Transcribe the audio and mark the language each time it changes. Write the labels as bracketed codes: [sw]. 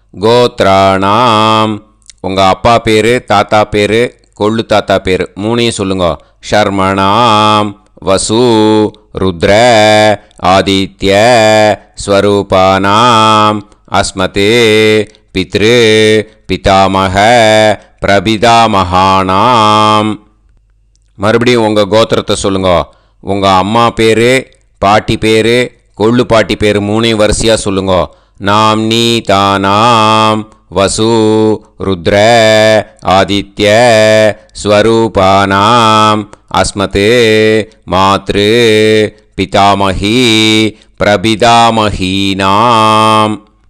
[ta] கோத்ராணாம் உங்கள் அப்பா பேர், தாத்தா பேர், கொள்ளு தாத்தா பேர் மூணையும் சொல்லுங்க. ஷர்மணாம் வசு [sa] रुद्र आदित्य स्वरूपानाम् अस्मते पितृ पितामह பிரபிதாமகானாம். [ta] மறுபடியும் உங்கள் கோத்திரத்தை சொல்லுங்க. உங்கள் அம்மா பேர், பாட்டி பேர், கொள்ளு பாட்டி பேர் மூணையும் வரிசையாக சொல்லுங்க. [sa] நாம்னி தானாம் வசு ருத்ர ஆதித்ய ஸ்வரூபானாம் அஸ்மத் மாத்ரு பிதாமகி பிரபிதாமகீனாம்.